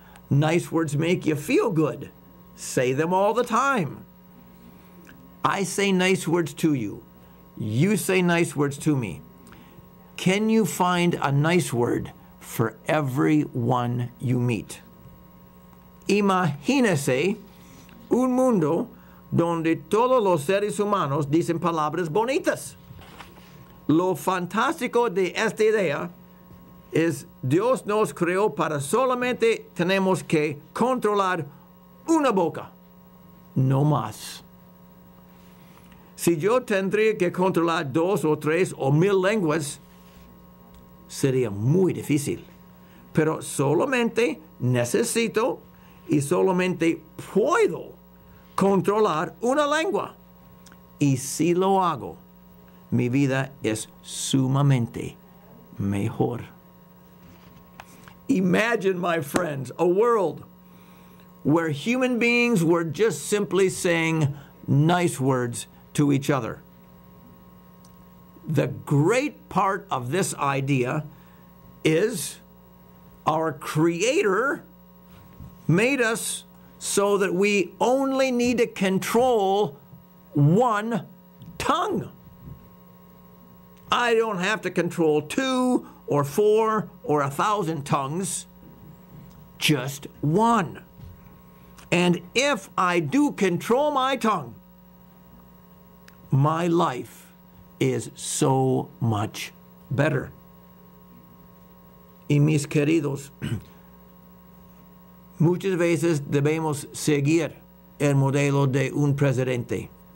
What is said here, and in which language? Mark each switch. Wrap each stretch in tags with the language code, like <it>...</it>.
<en>Nice words make you feel good. Say them all the time. I say nice words to you. You say nice words to me. Can you find a nice word for everyone you meet?</en> <es>Imagínese un mundo donde todos los seres humanos dicen palabras bonitas. Lo fantástico de esta idea es Dios nos creó para solamente tenemos que controlar una boca, no más. Si yo tendría que controlar 2 o 3 o 1000 lenguas, sería muy difícil. Pero solamente necesito y solamente puedo controlar una lengua. Y si lo hago, mi vida es sumamente mejor.</es> <en>Imagine, my friends, a world where human beings were just simply saying nice words to each other. the great part of this idea is our Creator made us so that we only need to control one tongue. I don't have to control 2 or 4 or 1,000 tongues, just one. And if I do control my tongue, my life is so much better.</en> <es>Y mis queridos, muchas veces debemos seguir el modelo de un presidente.</es>